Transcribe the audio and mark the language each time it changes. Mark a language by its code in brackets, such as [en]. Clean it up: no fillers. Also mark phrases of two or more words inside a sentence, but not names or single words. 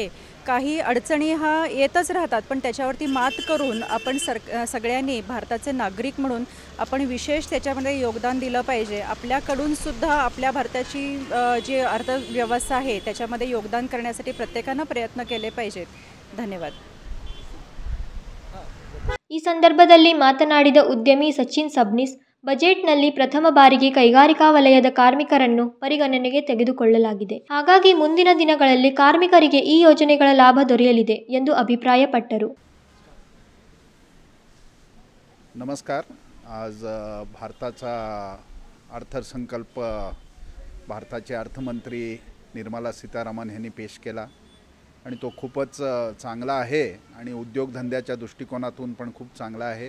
[mr] काही अडचणी हा येतच राहतात पण त्याच्यावरती मात करून आपण सगळ्यांनी भारताचे नागरिक म्हणून आपण विशेष त्याच्यामध्ये योगदान दिलं पाहिजे. आपल्याकडून सुद्धा आपल्या भारताची जी अर्थव्यवस्था आहे त्याच्यामध्ये योगदान करण्यासाठी प्रत्येकाने प्रयत्न केले पाहिजेत. धन्यवाद. [kn] ಈ ಸಂದರ್ಭದಲ್ಲಿ ಮಾತನಾಡಿದ ಉದ್ಯಮಿ ಸಚಿನ್ ಸಬ್ನಿಸ್, ಬಜೆಟ್ನಲ್ಲಿ ಪ್ರಥಮ ಬಾರಿಗೆ ಕೈಗಾರಿಕಾ ವಲಯದ ಕಾರ್ಮಿಕರನ್ನು ಪರಿಗಣನೆಗೆ ತೆಗೆದುಕೊಳ್ಳಲಾಗಿದೆ. ಹಾಗಾಗಿ ಮುಂದಿನ ದಿನಗಳಲ್ಲಿ ಕಾರ್ಮಿಕರಿಗೆ ಈ ಯೋಜನೆಗಳ ಲಾಭ ದೊರೆಯಲಿದೆ ಎಂದು ಅಭಿಪ್ರಾಯಪಟ್ಟರು. [mr] नमस्कार. आज भारताचा अर्थसंकल्प भारताचे अर्थमंत्री निर्मला सीतारामन यांनी पेश केला आणि तो खूपच चांगला आहे आणि उद्योगधंद्याच्या दृष्टिकोनातून पण खूप चांगला आहे.